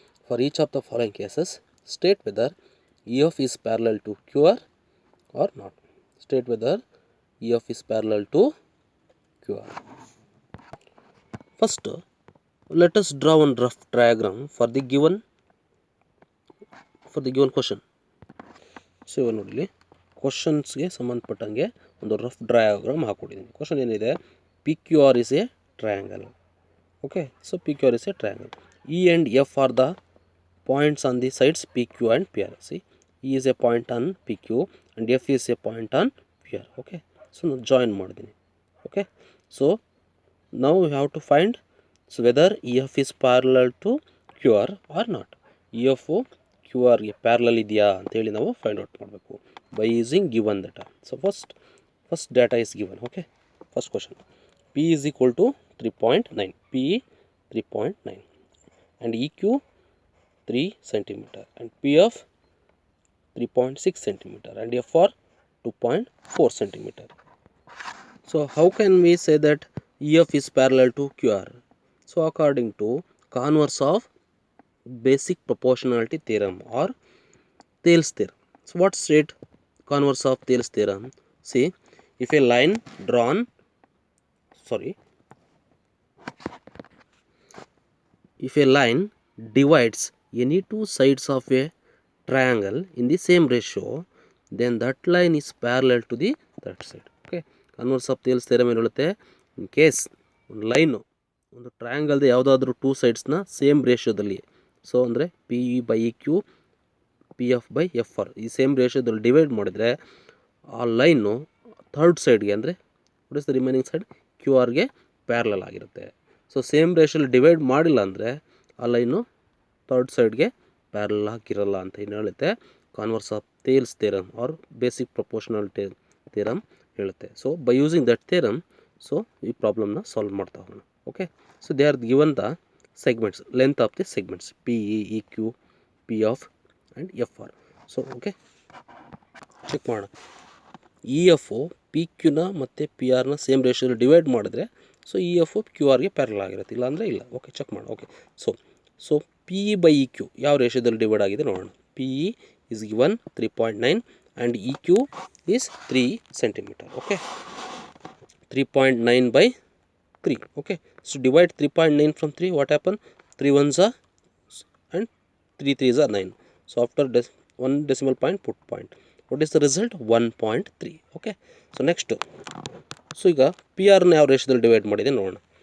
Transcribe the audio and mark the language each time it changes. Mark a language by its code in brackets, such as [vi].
[en] For each of the following cases, state whether EF is parallel to QR or not. State whether EF is parallel to QR. First, let us draw one rough diagram for the given question. [kn] So ಇವಾಗ ನೋಡಲಿ, ಕ್ವಶನ್ಸ್ಗೆ ಸಂಬಂಧಪಟ್ಟಂಗೆ ಒಂದು rough diagram ಹಾಕ್ಕೊಟ್ಟಿದ್ದೀನಿ. Question ಏನಿದೆ, [en] P Q R is a triangle. Okay, so P Q R is a triangle. E and F are the points on the sides P Q and P R. See, E is a point on P Q and F is a point on P R. [kn] Okay, so ನಾನು join ಮಾಡಿದ್ದೀನಿ. [en] Okay, so ನಾವು you have to find whether E F is parallel to Q R or not. [kn] E F Q ಆರ್ಗೆ parallel ಇದೆಯಾ ಅಂತೇಳಿ ನಾವು find out ಮಾಡಬೇಕು [en] By using given data. So first data is given. Okay, first question, P is equal to 3.9, P 3.9 and E Q 3 centimeter and P F 3.6 centimeter and F R 2.4 centimeter. So how can we say that EF is parallel to QR? So according to converse of basic proportionality theorem or Thales theorem. So what state converse of Thales theorem? See, if a line drawn, if a line divides any two sides of a triangle in the same ratio, then that line is parallel to the that side. [kn] Okay, converse of Thales theorem ಏನು ಹೇಳುತ್ತೆ, in case ಒಂದು line ಒಂದು ಟ್ರಯಾಂಗಲ್ದು ಯಾವುದಾದ್ರೂ two ಸೈಡ್ಸ್ನ same ರೇಷಿಯೋದಲ್ಲಿ, so ಅಂದರೆ P E by E Q, P F by F R ಈ same ರೇಷಿಯೋದಲ್ಲಿ divide ಮಾಡಿದರೆ ಆ line third ಸೈಡ್ಗೆ ಅಂದರೆ [en] what is the remaining side [kn] Q ಆರ್ಗೆ parallel ಆಗಿರುತ್ತೆ. ಸೊ ಸೇಮ್ ರೇಷಿಯೋಲ್ಲಿ ಡಿವೈಡ್ ಮಾಡಿಲ್ಲ ಅಂದರೆ ಆ ಲೈನು ಥರ್ಡ್ ಸೈಡ್ಗೆ ಪ್ಯಾರಲಲ್ ಆಗಿರಲ್ಲ ಅಂತ ಏನು ಹೇಳುತ್ತೆ converse of Thales theorem R basic proportionality theorem ಹೇಳುತ್ತೆ. [en] so by using that theorem, [kn] so ಈ ಪ್ರಾಬ್ಲಮ್ನ ಸಾಲ್ವ್ ಮಾಡ್ತಾ ಹೋಗೋಣ. [en] Okay, so they are given the segments, length of the segments P E, E Q, P F and F R. [kn] So okay, check ಮಾಡೋಣ. E F P ಕ್ಯೂನ ಮತ್ತು P ಆರ್ನ same ರೇಷಿಯೋದಲ್ಲಿ divide ಮಾಡಿದ್ರೆ so E F Q ಆರ್ಗೆ parallel ಆಗಿರುತ್ತೆ, ಇಲ್ಲ ಅಂದರೆ ಇಲ್ಲ. Okay, check ಮಾಡೋಣ. Okay, so P E by E Q ಯಾವ ರೇಷಿಯೋದಲ್ಲಿ ಡಿವೈಡ್ ಆಗಿದೆ ನೋಡೋಣ. [en] P E is given 3.9 and EQ is 3 centimeter. Okay, 3.9 by 3. Okay, so divide 3.9 from 3. What happen? 3 ones are and 3 3s are 9. So after one decimal point, put point. What is the result? 1.3. Okay, so next, [kn] so ಈಗ P ಆರ್ನ ಯಾವ ರೇಷಿಯೋದಲ್ಲಿ divide ಮಾಡಿದೆ ನೋಡೋಣ.